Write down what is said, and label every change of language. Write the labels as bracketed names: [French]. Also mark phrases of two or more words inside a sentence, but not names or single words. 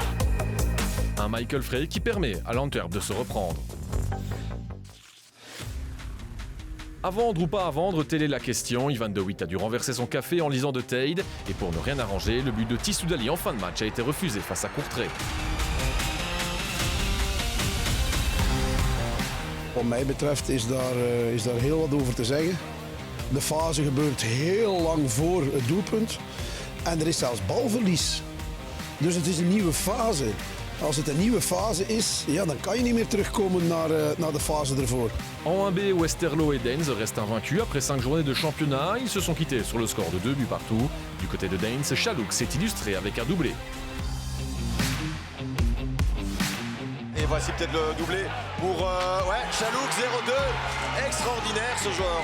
[French] Un Michael Frey qui permet à l'Antwerp de se reprendre. À vendre ou pas à vendre, telle est la question. Ivan De Witt a dû renverser son café en lisant de Tade. Et pour ne rien arranger, le but de Tissoudali en fin de match a été refusé face à Courtrai. [Dutch] Wat mij betreft is daar heel wat over te zeggen. De fase gebeurt heel lang voor het doelpunt. En er is zelfs balverlies. Dus het is een nieuwe fase. Als het een nieuwe fase is, ja, dan kan je niet meer terugkomen naar de fase ervoor. [French] En 1B, Westerlo et Deins restent invaincus après 5 journées de championnat. Ils se sont quittés sur le score de 2 buts partout. Du côté de Deins, Chalouk s'est illustré avec un doublé. Et voici peut-être le doublé pour Chalouk, 0-2. Extraordinaire ce joueur.